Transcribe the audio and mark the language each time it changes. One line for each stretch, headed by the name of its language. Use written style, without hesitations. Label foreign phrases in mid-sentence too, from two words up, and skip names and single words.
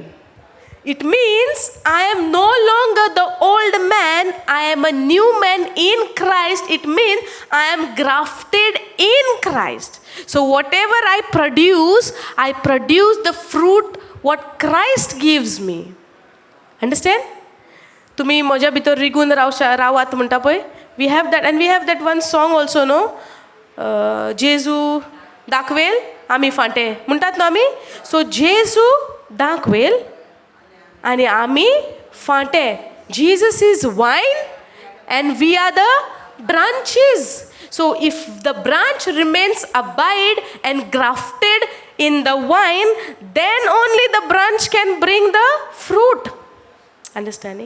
English: It means I am no longer the old man, I am a new man in Christ. It means I am grafted in Christ. So whatever I produce the fruit what Christ gives me. Understand?
Konkani: तुम्ही माझ्या भितर रिगून रावात म्हणटा पळय.
English: We have that, and we have that one song also, no?
Konkani: जेजू दाखवेल आम्ही फाटे म्हणतात ना आम्ही. So जेजू दाखवेल आणि आम्ही फाटे.
English: Jesus is vine and we are the branches. So if the branch remains abide and grafted in the vine, then only the branch can bring the fruit. Understanding?